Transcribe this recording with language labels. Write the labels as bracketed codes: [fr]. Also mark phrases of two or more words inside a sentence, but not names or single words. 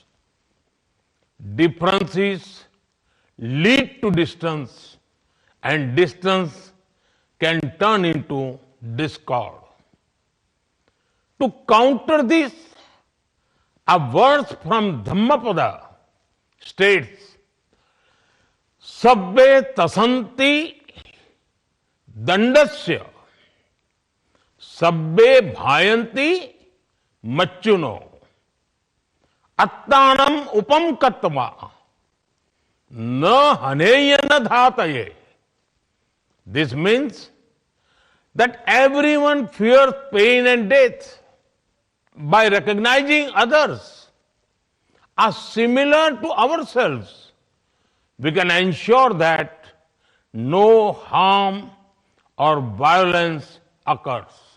[en] Differences lead to distance, and distance can turn into discord. To counter this, a verse from Dhammapada states, [pi] Sabbe tasanti dandasya sabbe bhayanti macchuno attanam upam kattva na haneya na dhataye. [en] This means that everyone fears pain and death. By recognizing others as similar to ourselves, we can ensure that no harm or violence occurs.